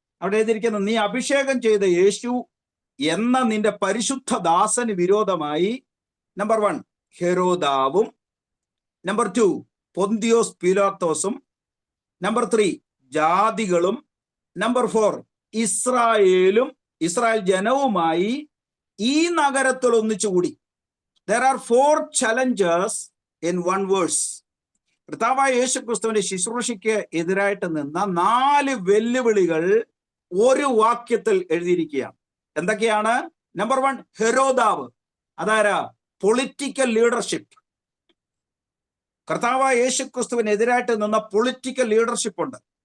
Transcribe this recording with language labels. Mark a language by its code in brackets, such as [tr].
[ml] അവിടെ എഴുതിയിരിക്കുന്നത്, നീ അഭിഷേകം ചെയ്ത യേശു എന്ന നിന്റെ പരിശുദ്ധ ദാസന് വിരോധമായി നമ്പർ 1 ഹെരോദാവും, നമ്പർ 2 പൊന്തിയോസ് പീലാത്തോസും, നമ്പർ 3 ജാതികളും, നമ്പർ 4 ഇസ്രായേൽ ജനവുമായി ഈ നഗരത്തിൽ ഒന്നിച്ചുകൂടി. [en] There are 4 challenges in one verse. [ml] കർത്താവായ യേശുക്രിസ്തുവിന്റെ ശുശ്രൂഷയ്ക്ക് എതിരായിട്ട് നിന്ന 4 വെല്ലുവിളികൾ ഒരു വാക്യത്തിൽ എഴുതിയിരിക്കുകയാണ്. എന്തൊക്കെയാണ്? നമ്പർ 1 ഹെരോദാവ്. അതാരാ? [en] Political leadership. [ml] കർത്താവായ യേശുക്രിസ്തുവിനെതിരായിട്ട് നിന്ന പൊളിറ്റിക്കൽ ലീഡർഷിപ്പ് ഉണ്ട്.